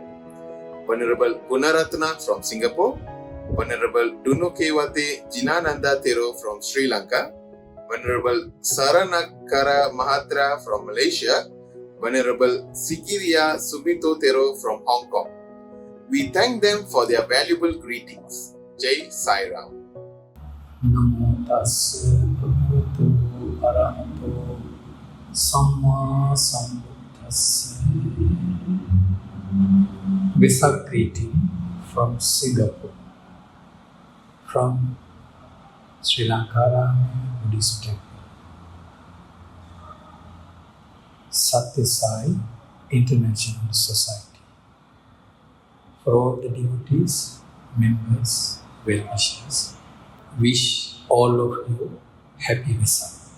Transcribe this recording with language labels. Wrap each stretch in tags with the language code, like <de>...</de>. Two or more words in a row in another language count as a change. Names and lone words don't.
<en>Venerable Gunaratna from Singapore, Venerable Dunukewate Jinananda Thero from Sri Lanka, Venerable Saranakara Mahatra from Malaysia, Venerable Sikiria Subito Thero from Hong Kong. We thank them for their valuable greetings.</en> <hi>Jai Sai Ram.</hi> <pi>Namo tassa bhagavato arahato samma sambuddhassa.</pi> <en>Vesak greeting from Singapore, from Sri Lanka Buddhist Temple. Satyasai International Society. For all the devotees, members, well-wishers, wish all of you happy Vesak.</en>